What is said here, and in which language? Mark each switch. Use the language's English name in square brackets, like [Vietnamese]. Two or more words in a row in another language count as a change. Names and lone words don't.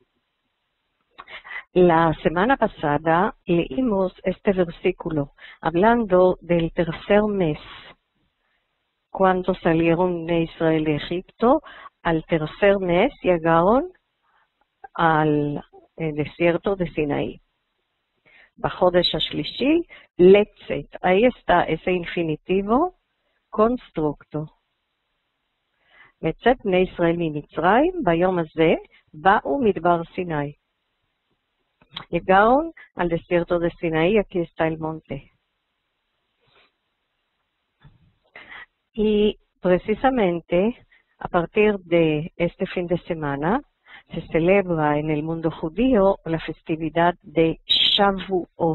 [Spanish] La semana pasada leímos este versículo hablando del tercer mes, cuando salieron de Israel de Egipto. Al tercer mes llegaron al desierto de Sinaí. [Hebrew] בחודש השלישי, לצאת. [Spanish] Ahí está ese infinitivo constructo. [Hebrew] לצאת בני ישראל ממצרים, ביום הזה באו מדבר סיני. [Spanish] Llegaron al desierto de Sinaí, aquí está el monte. Y precisamente a partir de este fin de semana se celebra en el mundo judío la festividad de Shavuot.